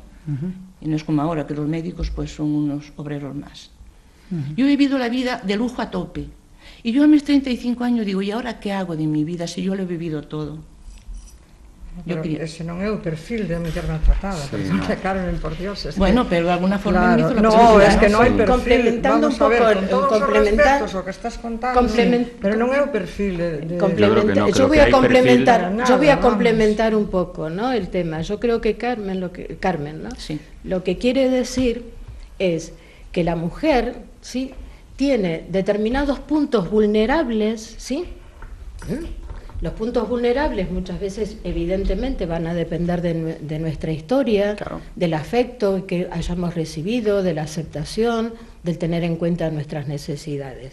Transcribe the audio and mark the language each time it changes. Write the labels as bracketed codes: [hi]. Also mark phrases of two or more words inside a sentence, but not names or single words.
[es] Y no es como ahora, que los médicos pues son unos obreros más. Yo he vivido la vida de lujo a tope. Y yo a mis 35 años digo, ¿y ahora qué hago de mi vida si yo lo he vivido todo? [gl] Pero ese non é o perfil de muller maltratada, perdón, Carmen, por Dios. [es] Bueno, pero de alguna forma me hizo lo que no, es que [gl] non hai perfil. Complementando un pouco, con todos os respetos o que estás contando, pero non é o perfil de... [es] Yo voy a complementar un poco, ¿no?, el tema. Yo creo que Carmen, ¿no? Sí. Lo que quiere decir es que la mujer, ¿sí?, tiene determinados puntos vulnerables, ¿sí? Los puntos vulnerables muchas veces evidentemente van a depender de nuestra historia, claro, del afecto que hayamos recibido, de la aceptación, del tener en cuenta nuestras necesidades.